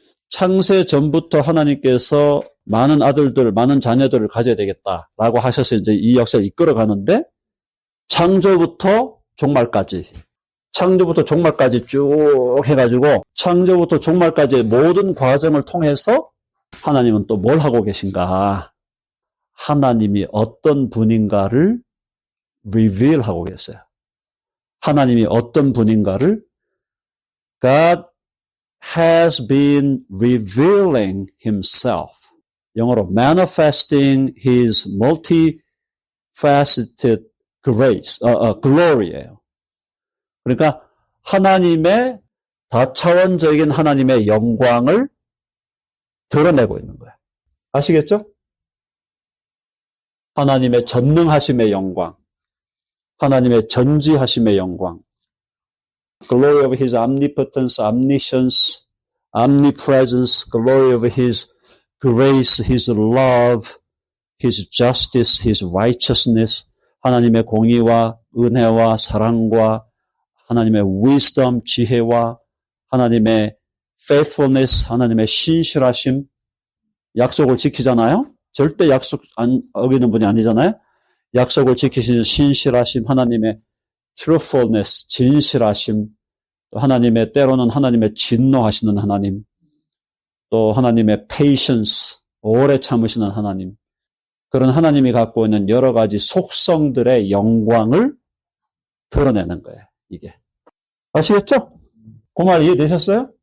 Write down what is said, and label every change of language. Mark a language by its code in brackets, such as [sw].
[ko] 창세 전부터 하나님께서 많은 아들들, 많은 자녀들을 가져야 되겠다라고 하셔서 이제 이 역사를 이끌어 가는데 창조부터 종말까지 쭉 해가지고 창조부터 종말까지의 모든 과정을 통해서 하나님은 또 뭘 하고 계신가? 하나님이 어떤 분인가를 reveal 하고 계세요. 하나님이 어떤 분인가를 [en] God has been revealing himself. [ko] 영어로 [en] manifesting his multifaceted grace, glory예요. [ko] 그러니까 하나님의 다차원적인 하나님의 영광을 드러내고 있는 거예요. 아시겠죠? 하나님의 전능하심의 영광, 하나님의 전지하심의 영광, [en] glory of his omnipotence, omniscience, omnipresence, glory of his grace, his love, his justice, his righteousness, [ko] 하나님의 공의와 은혜와 사랑과 하나님의 wisdom, 지혜와 하나님의 faithfulness, 하나님의 신실하심, 약속을 지키잖아요? 절대 약속 안 어기는 분이 아니잖아요? 약속을 지키시는 신실하심, 하나님의 truthfulness, 진실하심, 또 하나님의 때로는 하나님의 진노하시는 하나님, 또 하나님의 patience, 오래 참으시는 하나님, 그런 하나님이 갖고 있는 여러 가지 속성들의 영광을 드러내는 거예요, 이게. 아시겠죠? 그 말 이해되셨어요?